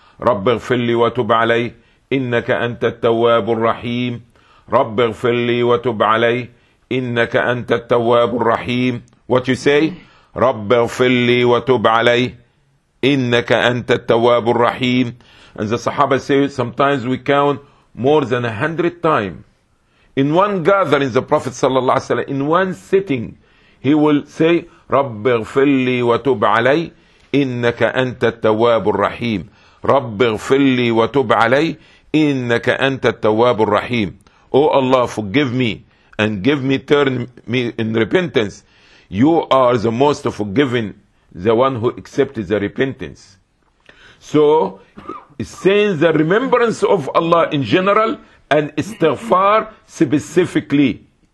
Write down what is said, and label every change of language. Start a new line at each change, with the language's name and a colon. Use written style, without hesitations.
Arabic: رب اغفر لي وتب علي إنك أنت التواب الرحيم. رب اغفر لي وتب علي إنك أنت التواب الرحيم.
English: What you say?
Arabic: رب اغفر لي وتب علي إنك أنت التواب الرحيم.
English: And the Sahaba say, sometimes we count more than 100 times. In one gathering, the Prophet sallallahu alaihi wasallam, in one sitting, he will say,
Arabic: رب اغفر لي وتب علي إنك أنت التواب الرحيم. رب اغفر لي وتب علي إنك أنت التواب الرحيم.
English: Oh Allah, forgive me and give me turn me in repentance. You are the most forgiving, the one who accepted the repentance. So, saying the remembrance of Allah in general and istighfar specifically.